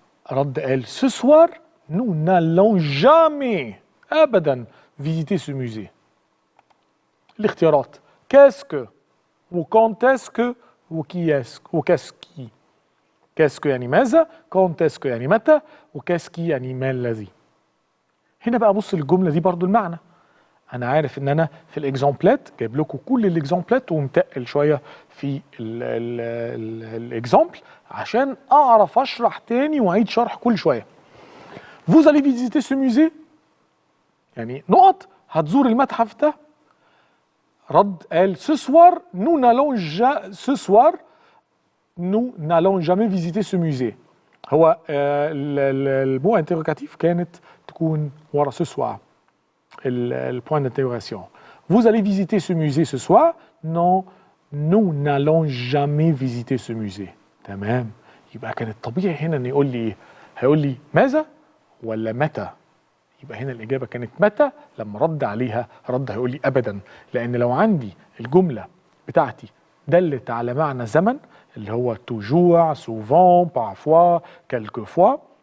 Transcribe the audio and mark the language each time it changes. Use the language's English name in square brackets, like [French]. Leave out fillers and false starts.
[Arabic] رد قال [French] ce soir nous n'allons jamais أبدا visiter ce musée. الاختيارات qu'est-ce que و quand est-ce que و qui est-ce و qu'est-ce qui. [Arabic] qu'est-ce que يعني ماذا، quand est-ce que يعني متى، و qu'est-ce qui يعني ما الذي. هنا بقى بص الجملة دي برضو المعنى. أنا عارف إن أنا في الإكزامبلات جايب لكم كل الإكزامبلات ومتقل شوية في الإكزامبل عشان أعرف أشرح تاني وأعيد شرح كل شوية. [French] vous allez visiter ce musée [Arabic] يعني نقط هتزور المتحف ده. رد قال [French] ce soir nous n'allons jamais visiter ce musée. [Arabic] هو المو انتروجاتيف كانت تكون ورا ce soir البوان d'interrogation. [French] vous allez visiter ce musée ce soir. non nous n'allons jamais visiter ce musée. [Arabic] تمام، يبقى كان الطبيعي هنا ان يقول لي ايه؟ هيقول لي ماذا ولا متى. يبقى هنا الإجابة كانت متى. لما رد عليها رد هيقول لي أبدا، لأن لو عندي الجملة بتاعتي دلت على معنى زمن اللي هو toujours souvent parfois quelquefois،